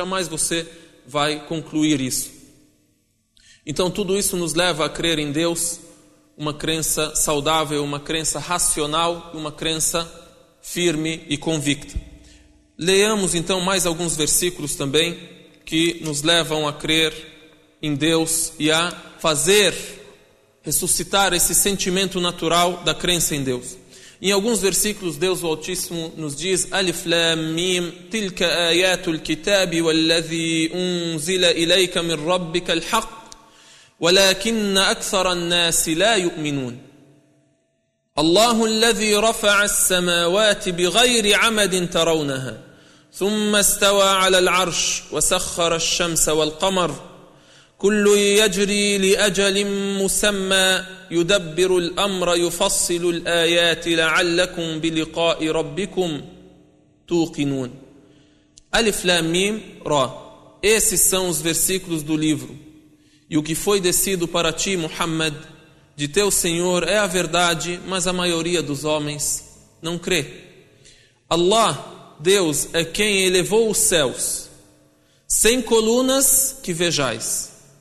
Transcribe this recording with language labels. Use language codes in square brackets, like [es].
[pt] Jamais você vai concluir isso. Então tudo isso nos leva a crer em Deus, uma crença saudável, uma crença racional, uma crença firme e convicta. Leamos então mais alguns versículos também que nos levam a crer em Deus e a fazer ressuscitar esse sentimento natural da crença em Deus. Em alguns versículos, Deus o Altíssimo nos diz: [ar] Alif Lam Mim, tilka ayatul kitab wallazi unzila ilayka min rabbika al-haq ولكن أكثر الناس لا يؤمنون الله الذي رفع السماوات بغير عمد ترونها ثم استوى على العرش وسخر الشمس والقمر كل يجري لأجل مسمى يدبر الأمر يفصل الآيات لعلكم بلقاء ربكم توقنون ألف لام ميم را. [pt] Esses são os versículos do livro. E o que foi descido para ti, Muhammad, de teu Senhor, é a verdade, mas a maioria dos homens não crê. Allah, Deus, é quem elevou os céus, sem colunas que vejais.